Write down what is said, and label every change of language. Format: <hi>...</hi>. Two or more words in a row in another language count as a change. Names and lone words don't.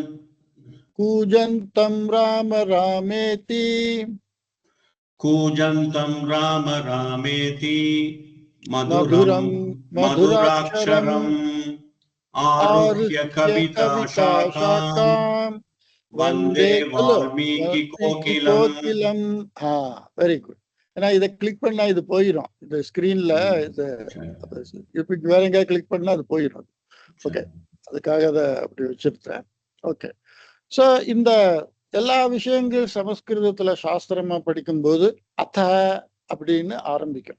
<sa>कूजन्तं राम रामेति कूजन्तं राम रामेति मधुरं मधुरं मधुराक्षरम् मधुराक्षरम् आरुह्य कविताशाखाम् शाखां वन्दे वन्दे वाल्मीकि कोकिलम्</sa> <ta>கோகிலம்.</ta> <en>very good.</en> <ta>ஏன்னா இதை கிளிக் பண்ணா இது போயிடும். இந்த ஸ்கிரீன்ல இது இப்ப வேற எங்கேயாவது கிளிக் பண்ணா அது போயிடும். ஓகே, அதுக்காக அதை அப்படி வச்சிருக்கேன். ஓகே. ஸோ இந்த எல்லா விஷயங்கள் சமஸ்கிருதத்துல சாஸ்திரமா படிக்கும்போது அத அப்படின்னு ஆரம்பிக்கும்.</ta>